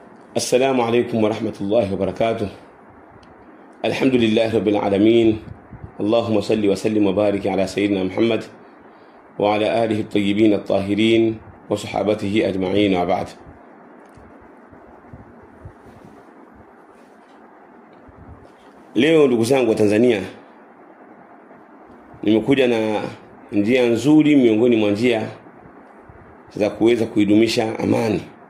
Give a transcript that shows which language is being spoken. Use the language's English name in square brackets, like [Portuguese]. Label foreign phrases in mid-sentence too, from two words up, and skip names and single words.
[Arabic] السلام عليكم ورحمة الله وبركاته. الحمد لله رب العالمين. اللهم صل وسلم وبارك على سيدنا محمد وعلى آله الطيبين الطاهرين وصحابته أجمعين وبعد. [Swahili] Leo ndugu zangu wa Tanzania, nimekuja na njia nzuri miongoni mwa njia za kuweza kuidumisha amani.